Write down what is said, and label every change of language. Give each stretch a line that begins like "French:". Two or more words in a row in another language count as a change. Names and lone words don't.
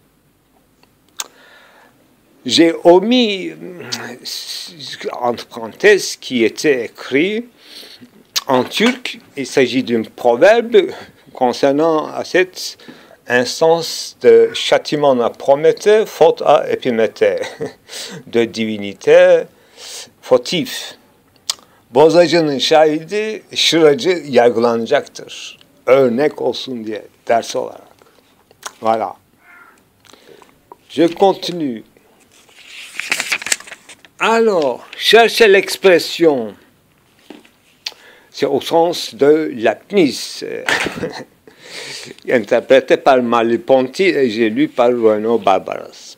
French: J'ai omis, entre parenthèses, qui était écrit en turc. Il s'agit d'un proverbe concernant cette instance de châtiment à Prométhée, faute à Épiméthée, de divinité fautif.
Turkish: Bozacının şahidi şıracı yargılanacaktır. Örnek olsun diye, ders olarak.
French: Voilà. Je continue. Alors, chercher l'expression, c'est au sens de l'apnis, interprété par Merleau-Ponty et j'ai lu par Renaud Barbaras.